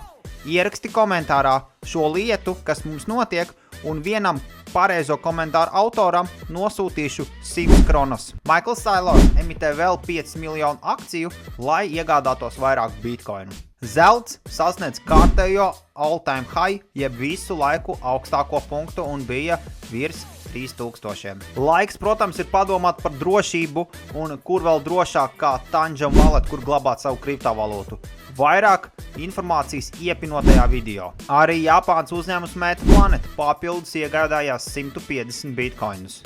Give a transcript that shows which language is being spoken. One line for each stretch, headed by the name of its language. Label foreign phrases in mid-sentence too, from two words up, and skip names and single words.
Latvian: Ieraksti komentārā šo lietu, kas mums notiek, un vienam pareizo komentāru autoram nosūtīšu 100 kronas. Michaels Saylor emitē vēl 5 miljonu akciju, lai iegādātos vairāk bitcoinu. Zelts sasniedz kārtējo
English: all-time high,
Latvian: jeb visu laiku augstāko punktu un bija virs 3000. Laiks, protams, ir padomāt par drošību un kur vēl drošāk kā Tangent Wallet, kur glabāt savu kriptovalūtu. Vairāk informācijas iepinotajā video. Arī Japāns uzņēmums Meta Planet papildus iegādājās 150 bitcoinus.